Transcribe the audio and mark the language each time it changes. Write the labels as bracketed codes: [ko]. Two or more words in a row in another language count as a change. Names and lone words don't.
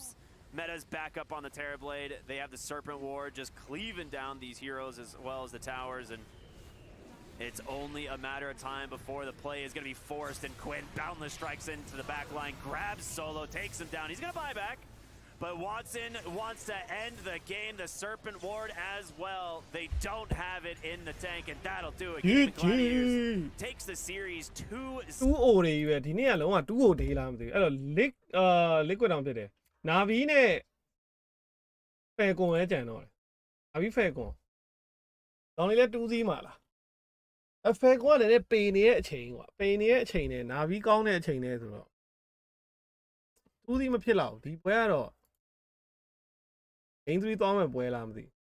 [en] Meta's back up on the Terrorblade. They have the Serpent Ward just cleaving down these heroes as well as the towers, and it's only a matter of time before the play is going to be forced, and Quinn boundless strikes into the back line, grabs Solo, takes him down. He's going to buy back, but Watson wants to end the game. The Serpent Ward as well. They don't have it in the tank, and that'll do it. Game Gladiators takes the series 2-0. [my] တူးအိုတွေပဲဒီနေ့ကလုံးဝတူးအိုဒေးလားမသိဘူးအဲ့တော့ liquid တောင်ဖြစ်တယ်နာဗီနဲ့ဖယ်ကွန်လည်းကြံတော့တယ်နာဗီဖယ်ကွန်တောင်းလေးလည်းတူးစီးမှာလားအဖယ်ကွန်ကလည်းပေနေတဲ့အချိန်ကွာပေနေတဲ့အချိန်နဲ့နာဗီကောင်းတဲ့အချိန်နဲ့ဆိုတော့တူးစီးမဖြစ်တော့ဒီပွဲကတော့ Game 3သွားမယ်ပွဲလားမသိ